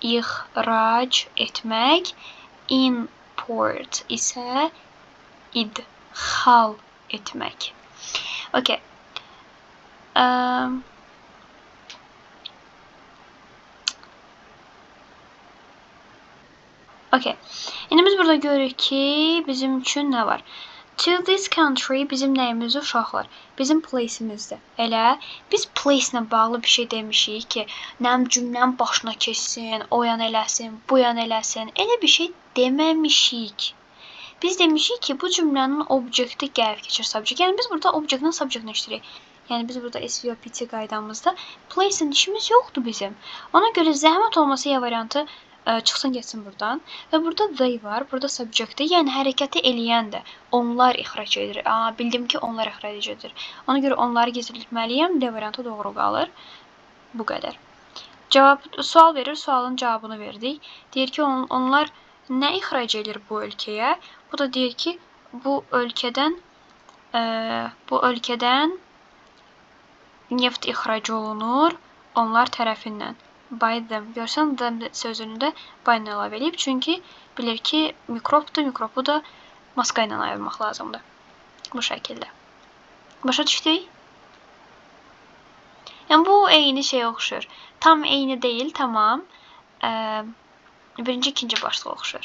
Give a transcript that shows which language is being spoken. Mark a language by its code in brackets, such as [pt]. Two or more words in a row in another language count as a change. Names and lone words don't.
[az] ixrac etmək, import isə idxal etmək. Okay. Okay. İndi biz burada görürük ki, bizim üçün nə var? [en] To this country [az] bizim nəyimizdir uşaqlar? Bizim place'imizdir. Elə biz place ilə bağlı bir şey demişik ki, nəm cümləm başına keçsin, o yan eləsin, bu yan eləsin. Elə bir şey deməmişik. Biz demişik ki, bu cümlənin obyekti gəlib keçir subject. Yəni biz burada obyektin subjectini işləyirik. Yəni biz burada SVOPT qaydamızda place-in işimiz yoxdur bizim. Ona görə zəhmət olmasa ya variantı çıxsın getsin buradan. Və burada they var, burada subject-dir. Yəni hərəkəti eləyən də onlar ixrac edir. Bildim ki, onlar ixrac edir. Ona görə onları gizlətməliyəm. D variantı doğru qalır. Bu qədər. Sual verir, sualın cavabını verdik. Deyir ki, onlar nə ixrac edir bu ölkəyə? Bu da deyir ki, bu ölkədən neft ixrac olunur onlar tərəfindən. [en] By them. [az] Görsən, them sözünü də by ilə əlavə edib. Çünki bilir ki, mikrobdur. Mikrobu da maska ilə ayırmaq lazımdır. Bu şəkildə. Başa düşdük? Yəni, bu eyni şey oxşur. Tam eyni deyil, tamam. Birinci, ikinci başlıq oxşur.